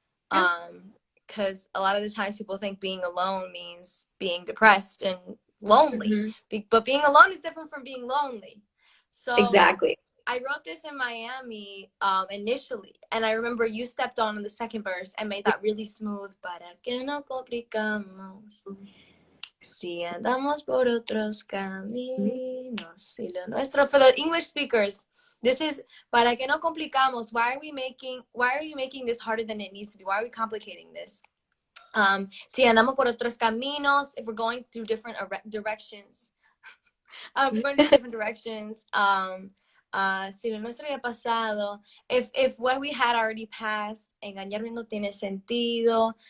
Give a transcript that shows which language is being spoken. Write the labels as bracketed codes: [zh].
[en] Because a lot of the times people think being alone means being depressed, and lonely. Mhm. But being alone is different from being lonely. So Exactly. I wrote this in Miami initially, and I remember you stepped on in the second verse and made that really smooth. [es] Para que no complicamos, si andamos por otros caminos, si lo nuestro. [en] For the English speakers, this is [es] para que no complicamos. [en] Why are you making this harder than it needs to be? Why are we complicating this? [es] Si andamos por otros caminos, [en] if we're going through different directions, going through different directions. [es] Si lo nuestro ya pasado, [en] if what we had already passed, [es] engañarme no tiene sentido.